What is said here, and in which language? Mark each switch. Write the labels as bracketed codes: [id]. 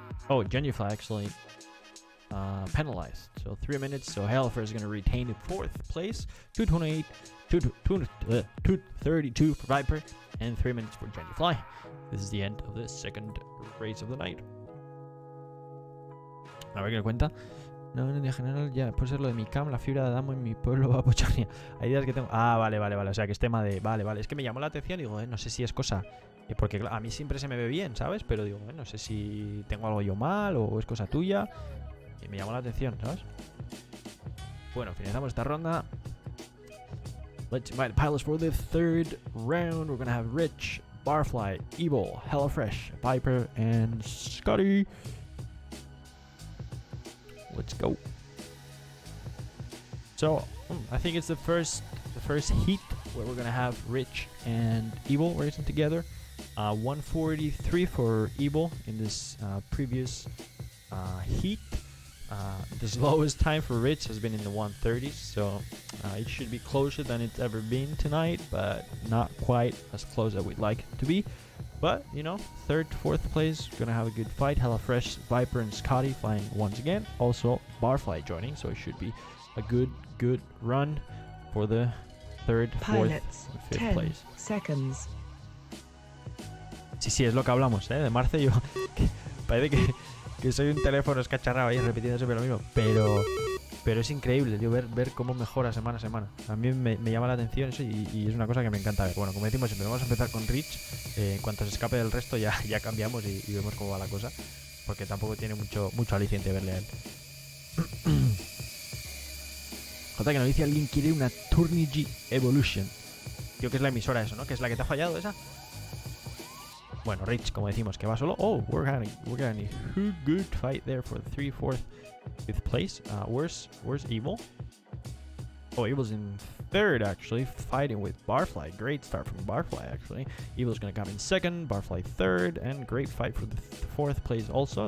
[en] Oh, Jungifly actually penalized. So 3 minutes. So HelloFresh is going to retain the 4th place. 228, 232 for Viper, and 3 minutes for Jungifly. This is the end of the second race of the night. [es] A ver qué le cuenta. No, en general, ya, puede ser lo de mi cam, la fibra de Adamo en mi pueblo va a pocharnia. Hay días que tengo... Ah, vale. O sea, que es tema de... Vale. Es que me llamó la atención y digo, no sé si es cosa... porque a mí siempre se me ve bien, ¿sabes? Pero digo, no sé si tengo algo yo mal o es cosa tuya. Y me llamó la atención, ¿sabes? Bueno, finalizamos esta ronda. [en] Let's invite pilots for the third round. We're going to have Rich, Barfly, Evil, HelloFresh, Viper, and Scotty. Let's go. So, I think it's the first heat where we're going to have Rich and Evil racing together. 143 for Evil in this previous heat. The slowest time for Rich has been in the 130s, so it should be closer than it's ever been tonight, but not quite as close as we'd like it to be. But, third, fourth place, gonna have a good fight. HelloFresh, Viper, and Scotty flying once again. Also, Barfly joining, so it should be a good run for the third, fourth, Pilots, fifth 10 place. seconds. [es] Sí, es lo que hablamos, de Marce. Yo parece que soy un teléfono escacharrado ahí repitiendo siempre lo mismo, pero es increíble, tío, ver cómo mejora semana a semana. A mí me llama la atención eso y es una cosa que me encanta ver. Bueno, como decimos siempre, vamos a empezar con Rich. En cuanto se escape del resto ya cambiamos y vemos cómo va la cosa, porque tampoco tiene mucho aliciente verle a él. Jota, que nos dice alguien quiere una Turnigy Evolution. Creo que es la emisora eso, ¿no? Que es la que te ha fallado esa. Bueno, Rich, como decimos, que va solo. [en] Oh, we're gonna a good fight there for the 3, 4th, 5th place. Where's Evil? Oh, Evil's in 3rd, actually, fighting with Barfly. Great start from Barfly, actually. Evil's gonna come in 2nd, Barfly 3rd, and great fight for the 4th place also.